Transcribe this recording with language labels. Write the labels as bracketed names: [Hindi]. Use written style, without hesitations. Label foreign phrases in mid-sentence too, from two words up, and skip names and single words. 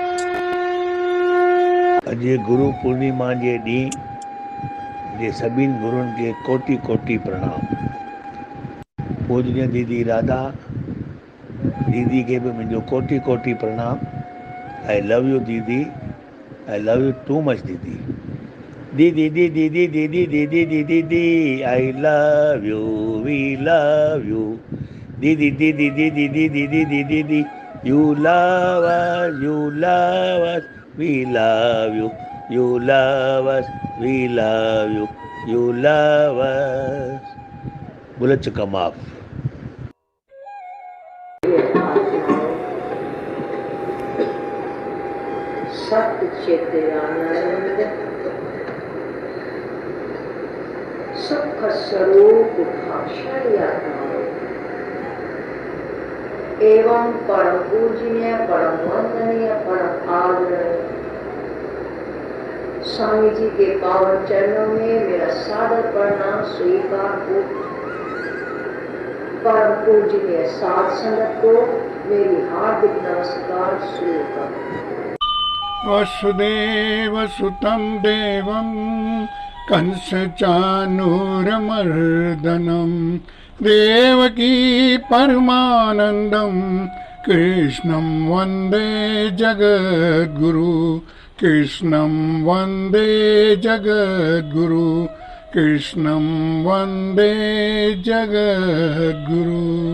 [Sindhi] अॼु गुरु पूर्णिमा जे ॾींहुं जे सभिनी गुरुनि खे कोटि कोटि प्रणाम। पूजनीय दीदी राधा दीदी खे बि मुंहिंजो कोटि कोटि प्रणाम। [English] I love you Didi, I love you too much Didi. दीदी दीदी दीदी दीदी दीदी दीदी, I love you, we love you. दीदी दीदी दीदी दीदी दीदी दीदी, You love us, you love us, we love you, you love us, we love you, you love us. [Hindi] बुलेट चुका माफ। [Sanskrit] सत्य चिदानंद सुख स्वरूप [Hindi] भाषण एवं परम पूजनीय, परम वंदनीय, परम आदरणीय स्वामी जी के पावन चरणों में मेरा सादर प्रणाम स्वीकार हो। परम पूजनीय साध संगत को मेरी हार्दिक नमस्कार स्वीकार। [Sanskrit] वसुदेव सुतं देवं कंस चाणूरमर्दनं देवकी परमानंदं कृष्णं वंदे जगद्गुरु, कृष्णं वंदे जगद्गुरु, कृष्णं वंदे जगद्गुरु।